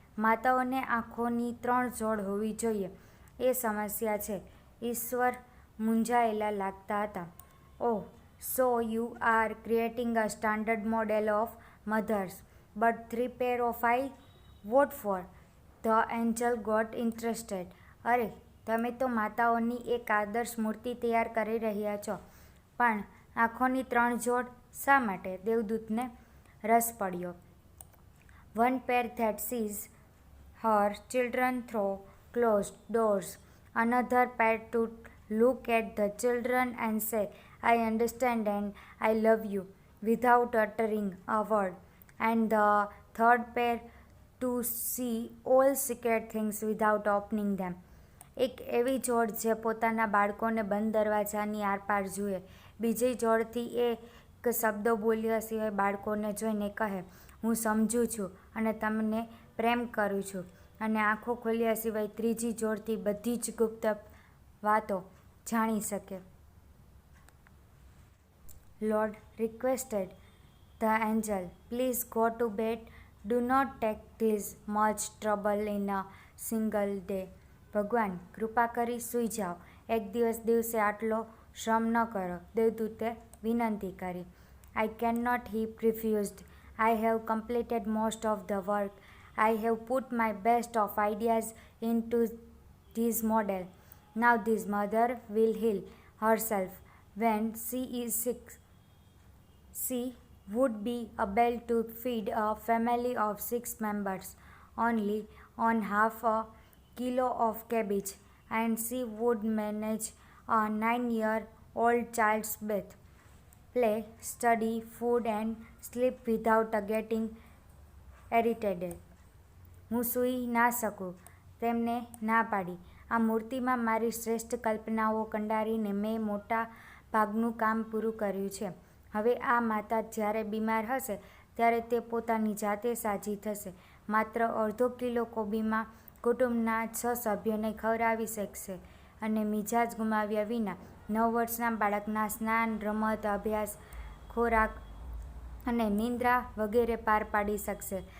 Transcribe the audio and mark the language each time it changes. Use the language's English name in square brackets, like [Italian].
[Gujarati] માતાઓને આંખોની 3 જોડ હોવી જોઈએ એ સમસ્યા છે. ઈશ્વર મૂંઝાયેલા લાગતા હતા. [English] Oh, so you are creating a standard model of mothers, but 3 pair of eyes? What for? The angel got interested. [Gujarati] અરે, તમે તો માતાઓની એક આદર્શ મૂર્તિ તૈયાર કરી રહ્યા છો, પણ આંખોની 3 જોડ શા માટે? દેવદૂતને રસ પડ્યો. [English] One pair that sees her children through closed doors, another pair to look at the children and say, I understand and I love you, without uttering a word, and the third pair to see all secret things without opening them. [Gujarati] એક એવી જોડ જે પોતાના બાળકોને બંધ દરવાજાની આરપાર જુએ, બીજી જોડથી એક શબ્દો બોલ્યા સિવાય બાળકોને જોઈને કહે, હું સમજું છું અને તમને પ્રેમ કરું છું, અને આંખો ખોલ્યા સિવાય ત્રીજી જોડથી બધી જ ગુપ્ત વાતો જાણી શકે. [English] Lord requested the angel, please go to bed. Do not take this much trouble in a single day. [Gujarati] ભગવાન, કૃપા કરી સૂઈ જાઓ. એક દિવસે આટલો શ્રમ ન કરો. દેવદૂતે વિનંતી કરી. [English] I cannot, he refused. I have completed most of the work. I have put my best of ideas into this model. Now this mother will heal herself when she is sick. She would be able to feed a family of 6 members only on half a kilo of cabbage, and she would manage a 9-year-old child's bath, play, study, food and sleep without getting irritated. [Gujarati] હું સૂઈ ના શકું, તેમને ના પાડી. આ મૂર્તિમાં મારી શ્રેષ્ઠ કલ્પનાઓ કંડારીને મેં મોટા ભાગનું કામ પૂરું કર્યું છે. હવે આ માતા જ્યારે બીમાર હશે ત્યારે તે પોતાની જાતે સાજી થશે. માત્ર અડધો કિલો કોબીમાં કુટુંબના 6 સભ્યોને ખવડાવી શકશે અને મિજાજ ગુમાવ્યા વિના 9 વર્ષના બાળકના સ્નાન, રમત, અભ્યાસ, ખોરાક અને નિંદ્રા વગેરે પાર પાડી શકશે.